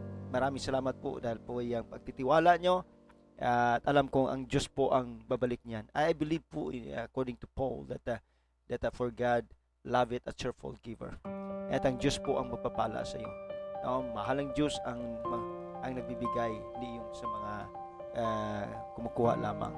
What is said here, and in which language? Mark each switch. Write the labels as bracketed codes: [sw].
[tl] Maraming salamat po dahil po yung pagtitiwala nyo at alam kong ang Diyos po ang babalik niyan. [en] I believe po according to Paul that for God loveth a cheerful giver. [tl] At ang Diyos po ang magpapala sa iyo. Mahalang Diyos ang nagbibigay, hindi yung sa mga kumukuha lamang.